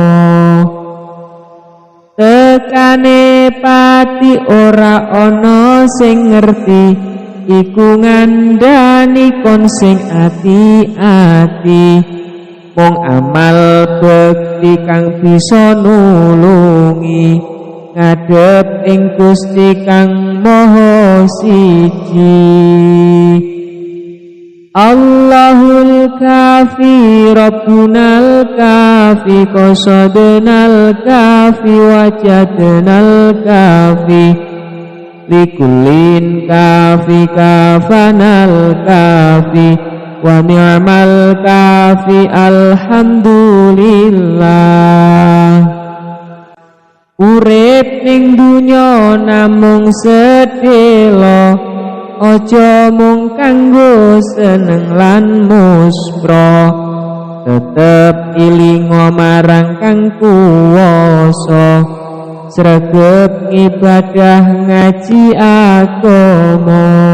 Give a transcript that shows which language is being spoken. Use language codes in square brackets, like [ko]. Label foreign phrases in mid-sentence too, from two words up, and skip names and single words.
[jv] Tekane pati ora ana sing ngerti, iku ngandhani kon sing ati-ati. Mung amal bekti kang bisa nulungi, ngadhep ing Gusti kang Maha Siji. [ar] الله الكافي ربنا الكافي قصدنا الكافي وجدنا الكافي لكل كافٍ كفانا الكافي ونعم الكافي الحمد لله. [jv] Urip ning dunya namung sedhela, aja mung kanggo seneng lan muspra, tetep ilingo marang kang kuwasa, sregep ibadah ngaji agama.